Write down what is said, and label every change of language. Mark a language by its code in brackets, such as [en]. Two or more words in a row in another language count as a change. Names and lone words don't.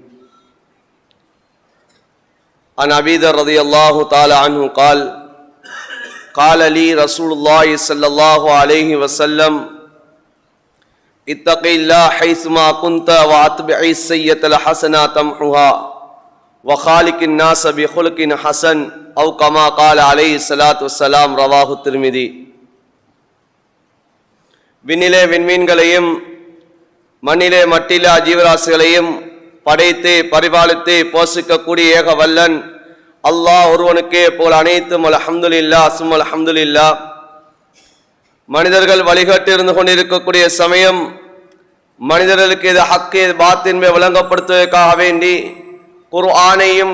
[ar] عن أبي ذر رضي الله تعالى عنه قال قال لي رسول الله صلى الله عليه وسلم اتق الله حيثما كنت واتبع السيئة الحسنة تمحها وخالق الناس بخلق حسن أو كما قال عليه الصلاة والسلام. رواه الترمذي. [ta] விண்ணிலே விண்மீன்களையும் மண்ணிலே மட்டிலா ஜீவராசிகளையும் படைத்து பரிபாலித்து போஷிக்கக்கூடிய ஏக வல்லன் அல்லாஹ் ஒருவனுக்கே போல் அனைத்தும் [ar] الحمد لله ثم الحمد لله. [ta] மனிதர்கள் வழிகாட்டி இருந்து கொண்டிருக்கக்கூடிய சமயம் மனிதர்களுக்கு இது [ar] حق باطل [ta] விளங்கப்படுத்துவதற்காக வேண்டி குர்ஆனையும்